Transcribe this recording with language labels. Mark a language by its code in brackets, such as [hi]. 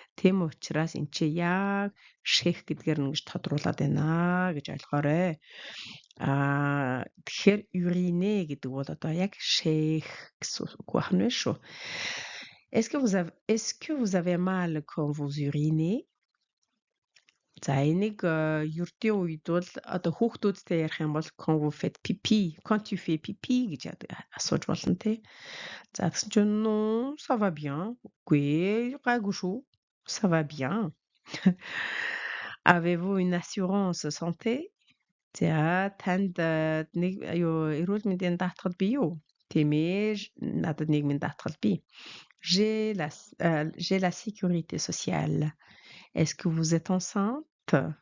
[mn] Тийм учраас эн чи яг шээх гэдгээр нь гэж тодруулаад байна гэж ойлгоорой. Тэгэхээр urine гэдэг бол одоо яг шээх гэсэн үг байна шүү. [fr] Est-ce que vous avez mal quand vous urinez? [mn] За энийг ердийн үед бол одоо хүүхдүүдтэй ярих юм бол quand vous faites pipi, quand tu fais pipi гэж асууж болно тий. [fr] За тэгсэн чинь non, ça va bien. [mn] Үгүй гайгүй шүү. Ça va bien. [fr] Avez-vous une assurance santé? [mn] За танд нэг эрүүл мэндийн даатгал бий юу? Тийм ээ, надад нийгмийн даатгал бий. [fr] J'ai la sécurité sociale. Est-ce que vous êtes enceinte?